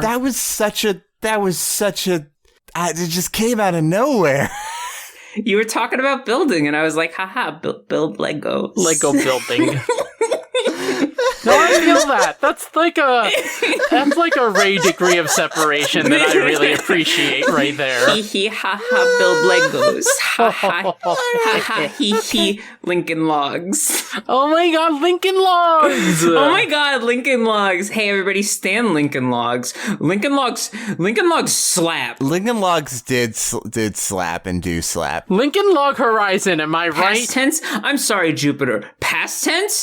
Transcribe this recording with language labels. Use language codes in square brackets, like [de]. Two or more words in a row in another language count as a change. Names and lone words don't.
[en] That was such a it just came out of nowhere. You were talking about building, and I was like, haha, build Legos. Lego building. No, I feel that. That's like a Ray degree of separation that I really appreciate right there. Hee hee ha ha build Legos. Ha ha ha ha hee hee Lincoln Logs. Oh my god, Lincoln Logs! Oh my god, Lincoln Logs. Hey everybody, stand Lincoln Logs. Lincoln Logs slap. Lincoln Logs did slap and do slap. Lincoln Log Horizon, am I right? Past tense? I'm sorry, Jupiter. Past tense?